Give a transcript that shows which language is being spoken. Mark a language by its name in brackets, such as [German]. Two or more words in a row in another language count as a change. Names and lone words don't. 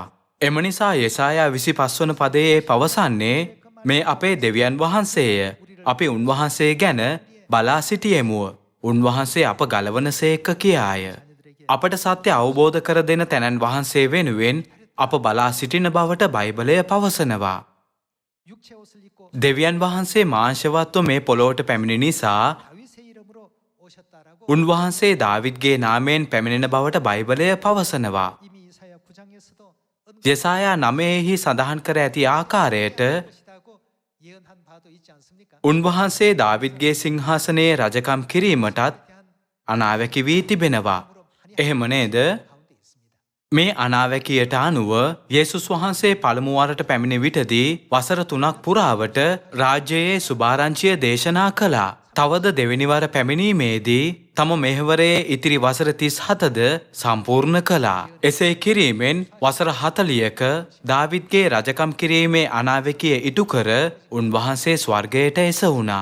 [Sinhala] එම නිසා යෙසායා 25 වන පදයේ පවසන්නේ මේ අපේ දෙවියන් වහන්සේය. අපි උන්වහන්සේ ගැන බලා සිටියෙමුව. උන්වහන්සේ අප ගලවනසේක කියාය. අපට සත්‍ය අවබෝධ කර දෙන තැනන් වහන්සේ වෙනුවෙන් අප බලා සිටින බවට බයිබලය පවසනවා. [Korean] 육체 옷을 입고 [Sinhala] දෙවියන් වහන්සේ මාංශවත්ව මේ පොළොවට පැමිණි නිසා [Korean] 다윗의 이름으로 오셨다라고 [Sinhala] උන්වහන්සේ දාවිද්ගේ නාමයෙන් පැමිණෙන බවට බයිබලය පවසනවා. [Korean] 이미 이사야 9장에서도 [Sinhala] යෙසායා 9හි සඳහන් කර ඇති ආකාරයට [Korean] 것이다고 예언한 바도 있지 않습니까? [Sinhala] උන්වහන්සේ දාවිද්ගේ සිංහාසනයේ රජකම් කිරීමටත් අනාවැකි වී තිබෙනවා. එහෙම නේද? [Korean] 가운데 있습니다. [Sinhala] මේ අනාවැකියට අනුව යේසුස් වහන්සේ පළමු වරට පැමිණි විටදී වසර 3ක් පුරාවට රාජ්‍යයේ සුභාරංචිය දේශනා කළා. තවද දෙවෙනි වර පැමිණීමේදී තම මෙහෙවරයේ ඉතිරි වසර 37ද සම්පූර්ණ කළා. එසේ කිරීමෙන් වසර 40ක දාවිද්ගේ රජකම් කිරීමේ අනාවැකිය ඉටු කර උන්වහන්සේ ස්වර්ගයට එසවුණා.